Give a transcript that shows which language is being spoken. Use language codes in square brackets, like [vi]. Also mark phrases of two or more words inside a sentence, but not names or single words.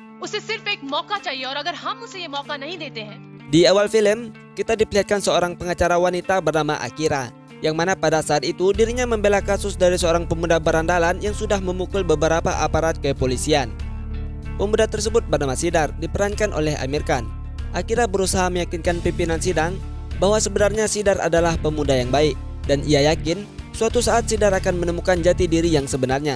[hi] उसे सिर्फ एक मौका चाहिए और अगर हम उसे ये मौका नहीं देते हैं. [id] Di awal film, kita diperlihatkan seorang pengacara wanita bernama Akira, yang mana pada saat itu dirinya membela kasus dari seorang pemuda berandalan yang sudah memukul beberapa aparat kepolisian. Pemuda tersebut bernama Sidar, diperankan oleh Amir Khan. Akira berusaha meyakinkan pimpinan sidang bahwa sebenarnya Sidar adalah pemuda yang baik, dan ia yakin suatu saat Sidar akan menemukan jati diri yang sebenarnya.